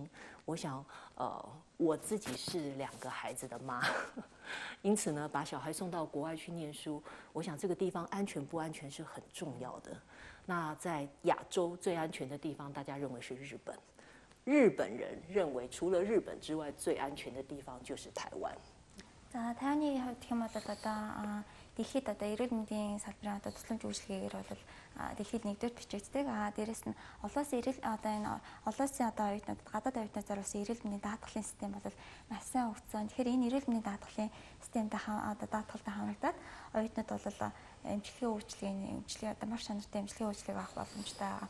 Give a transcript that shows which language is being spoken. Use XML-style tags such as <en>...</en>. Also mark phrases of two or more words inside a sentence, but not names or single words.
<zh>我想，我自己是2个孩子的妈，因此呢，把小孩送到国外去念书，我想这个地方安全不安全是很重要的。那在亚洲最安全的地方，大家认为是日本。日本人认为，除了日本之外，最安全的地方就是台湾。</zh> <mn>За Тайваны хувьд гэх юм бол одоо дэлхийд одоо эрүүл мэндийн салбарын одоо тусламж үйлчилгээгээр бол дэлхийд нэгдүгээр бичигддэг. Дээрээс нь улсын оюутнууд гадаад оюутнууд зориулсан эрүүл мэндийн даатгалын систем бол маш сайн өгсөн. Тэгэхээр энэ эрүүл мэндийн даатгалын системтэй даатгалтай хамрагдаад оюутнууд бол эмчилгээ одоо маш чанартай эмчилгээ үйлчилгээг авах боломжтой байгаа.</mn>